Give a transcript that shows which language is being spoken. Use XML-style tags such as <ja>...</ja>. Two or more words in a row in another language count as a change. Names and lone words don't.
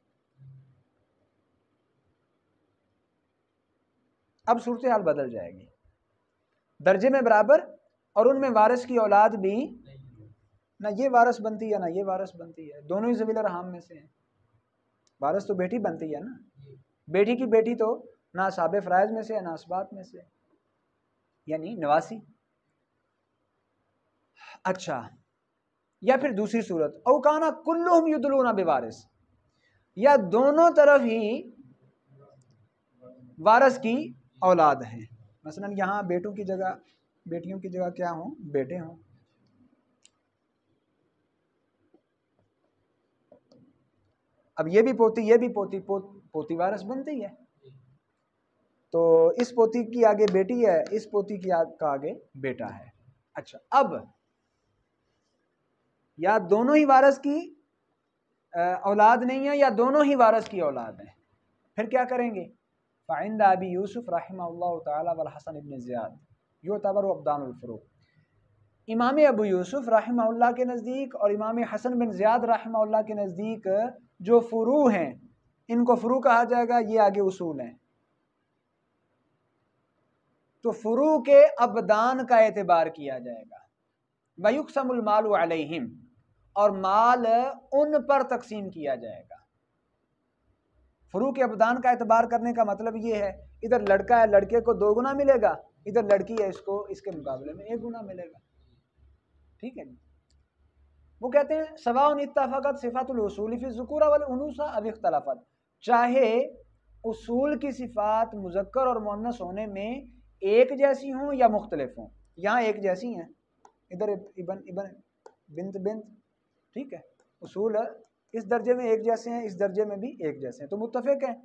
<ur>اب صورت حال بدل جائے گی، درجے میں برابر اور ان میں وارث کی اولاد بھی، نہ یہ وارث بنتی ہے نہ یہ وارث بنتی ہے، دونوں ہی ذوی الارحام میں سے ہیں. وارث تو بیٹی بنتی ہے نا، بیٹی کی بیٹی تو نہ اصحاب فرائض میں سے ہے نہ عصبات میں سے، یعنی نواسی. اچھا، یا پھر دوسری صورت,</ur> <ar>أو كان كلهم يدلون بوارث,</ar> <ur>یا دونوں طرف ہی وارث کی اولاد ہے، مثلاً یہاں بیٹوں کی جگہ بیٹیوں کی جگہ کیا ہوں، بیٹے ہوں. اب یہ بھی پوتی یہ بھی پوتی، پوتی وارث بنتی ہے، تو اس پوتی کی آگے بیٹی ہے، اس پوتی کی کا آگے بیٹا ہے. اچھا، اب یا دونوں ہی وارث کی اولاد نہیں ہے یا دونوں ہی وارث کی اولاد ہے، پھر کیا کریں گے?</ur> <ar>فعند أبي يوسف رحمه الله تعالى والحسن بن زياد يعتبر أبدان الفروع,</ar> <ur>امام ابو یوسف رحمہ اللہ کے نزدیک اور امام حسن بن زیاد رحمہ اللہ کے نزدیک جو فروع ہیں، ان کو فروع کہا جائے گا، یہ آگے اصول ہیں. تو فروع کے ابدان کا اعتبار کیا جائے گا,</ur> <ar>ويقسم المال عليهم,</ar> <ur>اور مال ان پر تقسیم کیا جائے گا. فروع کے ابدان کا اعتبار کرنے کا مطلب یہ ہے، ادھر لڑکا ہے، لڑکے کو 2 گنا ملے گا، ادھر لڑکی ہے، اس کو اس کے مقابلے میں 1 گنا ملے گا، ٹھیک ہے. وہ کہتے ہیں</ur> <ar>سواء اتفقت صفات الأصول في الذكورة والأنوثة أو اختلفت,</ar> <ur>چاہے اصول کی صفات مذکر اور مؤنث ہونے میں ایک جیسی ہوں یا مختلف ہوں. یہاں ایک جیسی ہیں، ادھر</ur> <ar>ابن ابن بنت بنت,</ar> <ur>ٹھیک ہے. اصول اس درجے میں ایک جیسے ہیں، اس درجے میں بھی ایک جیسے ہیں، تو متفق ہیں.</ur>